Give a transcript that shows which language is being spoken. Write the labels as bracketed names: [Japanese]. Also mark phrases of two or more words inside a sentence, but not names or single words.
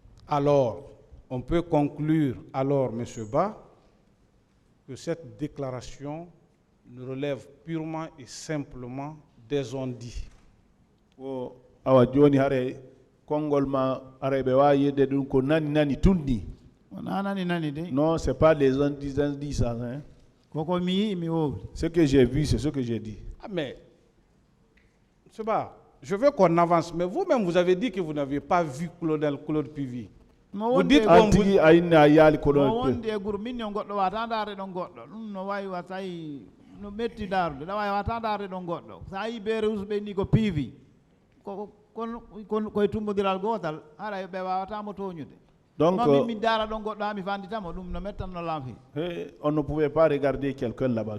[French] Alors, on peut conclure, alors, M. Ba, que cette déclaration ne relève purement et simplement des on-dit. [Fula] Awa joni hare kongol ma arebe wa yede dun ko nani tundi. [French] Non, c'est pas les on-dit ça, hein. Ce que j'ai vu, c'est ce que j'ai dit. Ah mais, M. Ba, je veux qu'on avance, mais vous-même vous avez dit que vous n'avez pas vu colonel Claude Pivy. Vous dites qu'on vous... Donc, on ne pouvait pas regarder quelqu'un là-bas.